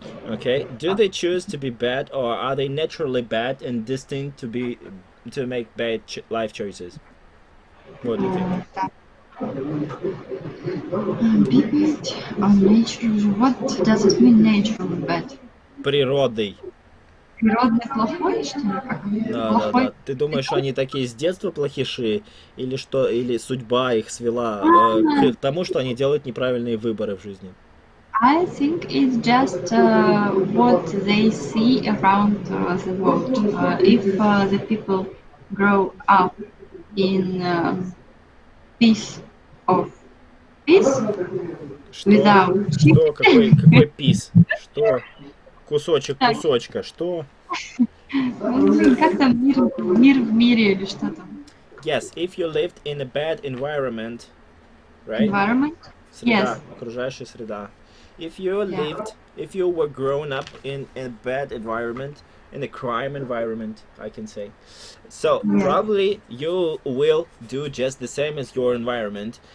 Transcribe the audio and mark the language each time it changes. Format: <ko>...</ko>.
<en>Okay, do they choose to be bad, or are they naturally bad and destined to make bad life choices? What do you think? Bad or nature? What does it mean, naturally bad?</en> <ru>Природой. Природный плохой, что ли? Как? Да, да, Плохой? да. Ты думаешь, что они такие с детства плохиши, или что, или судьба их свела к тому, что они делают неправильные выборы в жизни?</ru> <en>I think it's just what they see around the world. If the people grow up in peace of peace</en> <ru>Что?</ru> <en>without</en> <ru>Что? Какой пис? Что? Кусочек кусочка. Что? как там мир в мире или что там?</ru> <en>Yes, if you lived in a bad environment, right? Environment?</en> <ru>Среда,</ru> <en>Yes.</en> <ru>окружающая среда.</ru> <en>If you were grown up in a bad environment, in a crime environment, I can say. So probably you will do just the same as your environment.</en>